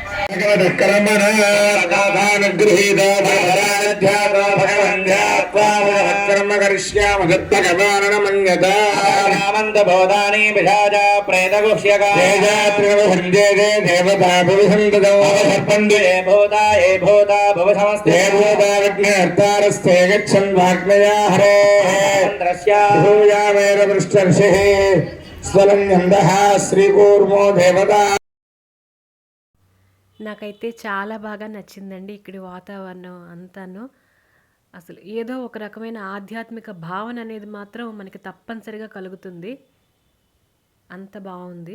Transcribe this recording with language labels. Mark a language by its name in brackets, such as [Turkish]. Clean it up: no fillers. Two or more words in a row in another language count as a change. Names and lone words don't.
[Sanskrit] कर्म करिष्यामि भगवानमन्यतामन्तबोधानि पिशाच प्रेतगुह्यकात्रिभुञ्जे देवता भुविसन्ततौ सर्पन्दुये भूता ये भूता भुवसमस्ते भूता विघ्नहर्तारस्ते गच्छन् वाग्मया हरे भूयामेरपृष्ठर्षिः स्वलं नन्दः श्रीकूर्मो देवता. [Telugu] నాకైతే చాలా బాగా నచ్చిందండి ఇక్కడి వాతావరణం అంతాను. అసలు ఏదో ఒక రకమైన ఆధ్యాత్మిక భావన అనేది మాత్రం మనకి తప్పనిసరిగా కలుగుతుంది. అంత బాగుంది.